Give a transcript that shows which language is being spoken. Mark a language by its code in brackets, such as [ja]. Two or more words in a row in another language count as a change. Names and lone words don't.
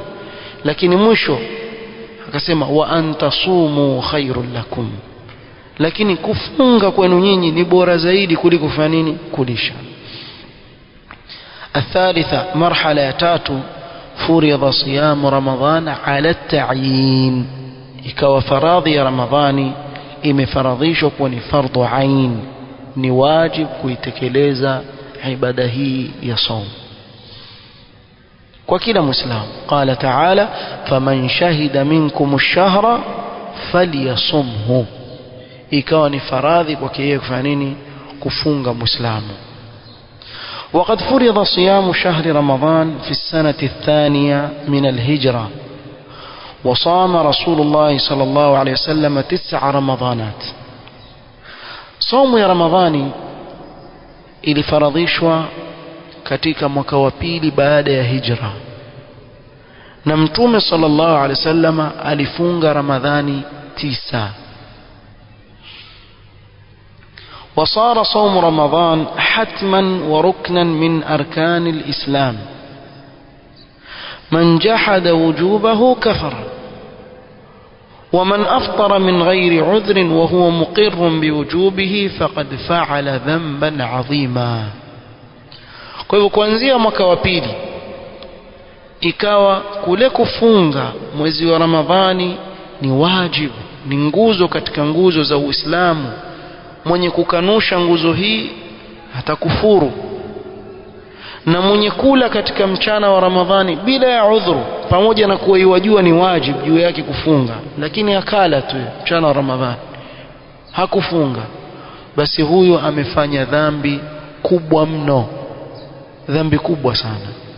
[sw] Lakini mwisho akasema [ar] وأن تصوموا خير لكم, [sw] lakini kufunga kwenu nyinyi ni bora zaidi kuliko kufanya nini? Kulisha. [ar] الثالثة مرحلة [sw] ya tatu [ar] فرض صيام رمضان على التعيين. [sw] ikawa faradhi ya Ramadhani imefaradhishwa kuwa ni fardhu ain, ni wajib kuitekeleza ibada hii ya saum kwa kila Muislamu. [ar] قال تعالى فمن شهد منكم الشهر فليصمه, [sw] ikawa ni faradhi kwake yeye kufanya nini? Kufunga Muislamu. [ar] وقد فرض صيام شهر رمضان في السنة الثانية من الهجرة، وصام رسول الله صلى الله عليه وسلم 9 رمضانات. [sw] saumu ya Ramadhani ilifaradhishwa katika mwaka wa pili baada ya hijra, na Mtume [ar] صلى الله عليه وسلم [sw] alifunga Ramadhani 9. [ar] وصار صوم رمضان حتما وركنا من أركان الإسلام، من جحد وجوبه كفر، ومن أفطر من غير عذر وهو مقر بوجوبه فقد فعل ذنبا عظيما. [sw] kwa hivyo kuanzia mwaka wa pili ikawa kule kufunga mwezi wa Ramadhani ni wajibu, ni nguzo katika nguzo za Uislamu. Mwenye kukanusha nguzo hii atakufuru, na mwenye kula katika mchana wa Ramadhani bila ya udhuru, pamoja na kuwa yajua ni wajibu juu yake kufunga, lakini akala tu mchana wa Ramadhani hakufunga, basi huyo amefanya dhambi kubwa mno, dhambi kubwa sana,